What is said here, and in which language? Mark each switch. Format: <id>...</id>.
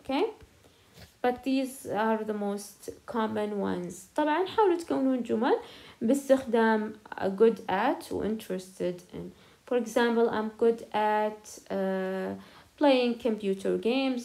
<en>Okay, but these are the most common ones.</en> <ar>طبعا حاولوا تكونون جمل باستخدام good at و interested in.</ar> <en>For example, I'm good at playing computer games.</en>